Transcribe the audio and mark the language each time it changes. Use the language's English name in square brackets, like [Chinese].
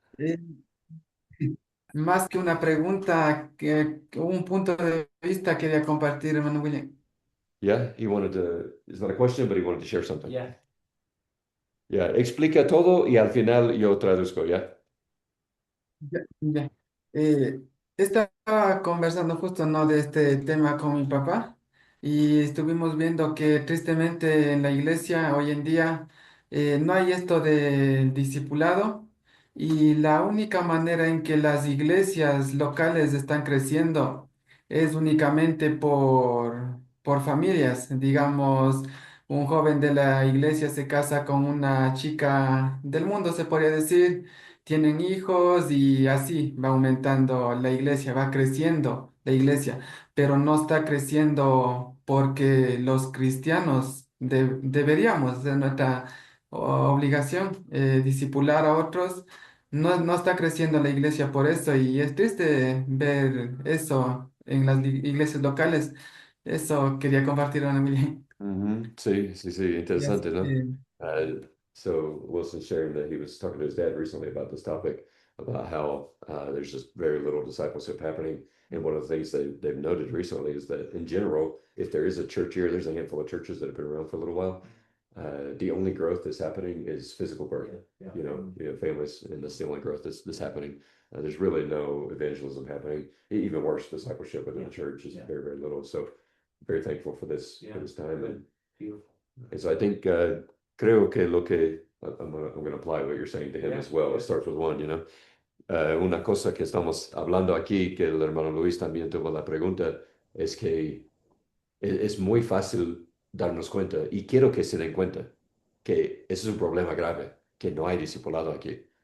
[Spanish] Eh, Más que una pregunta, que un punto de vista quería compartir, hermano William. [English] Yeah, it's not a question, but he wanted to share something. Yeah. Yeah, [Spanish] explica todo y al final yo traduzco, ¿ya? Ya. Estaba conversando justo, ¿no?, de este tema con mi papá y estuvimos viendo que tristemente en la iglesia hoy en día no hay esto del discipulado y la única manera en que las iglesias locales están creciendo es únicamente por familias. Digamos, un joven de la iglesia se casa con una chica del mundo, se podría decir, tienen hijos y así va aumentando la iglesia, va creciendo la iglesia, pero no está creciendo porque los cristianos deberíamos, de nuestra obligación, discipular a otros. No, no está creciendo la iglesia por eso y es triste ver eso en las iglesias locales. Eso quería compartir con Emily. Sí, [English] Yes, [Spanish] interesante, ¿no? [English] So Wilson sharing that he was talking to his dad recently about this topic, about how there's just very little discipleship happening. And one of the things they've noted recently is that in general, if there is a church here, there's a handful of churches that have been around for a little while. The only growth that's happening is physical birth. Yeah. You have families, and that's the only growth that's happening. There's really no evangelism happening. Even worse, discipleship within the church is very, very little. So very thankful for this time. And Beautiful. so I think [Spanish] creo que lo que [English] I'm going to apply what you're saying to him as well. It starts with one, [Spanish] una cosa que estamos hablando aquí, que el hermano Luis también tuvo la pregunta, es que es muy fácil darnos cuenta, y quiero que se den cuenta, que ese es un problema grave, que no hay discipulado aquí.